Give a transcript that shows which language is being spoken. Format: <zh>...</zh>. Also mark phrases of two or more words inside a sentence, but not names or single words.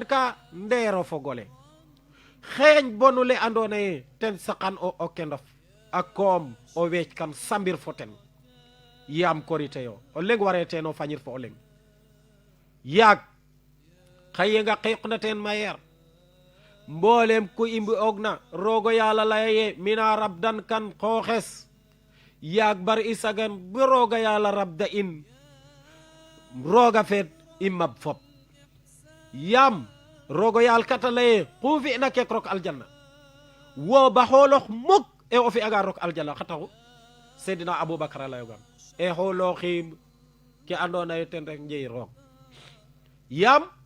<srr>ka ndeero fogole xeeñ bonu le andoona yee ten saqan o kendof a koom o weec kan sambir fo ten yaam korite yo o leng ware teen o fañir fo o leng yaag xa yenga qiiqna teen mayeer mboolem ku imbi ogna roogo yàlla laye mina rabdan kan xooxes yaag bar i sagan bu rooga yàlla rabda in rooga feet i mab fop yaam roogo yaal kata laye xu fi'na kek rok aljanna wo ba xoolox muk e o fi'anga rok aljanna xa taxu Seydina Aboubacar a layogan e xoolooxiim ke andoona yee ten rek njey roog yaam</srr>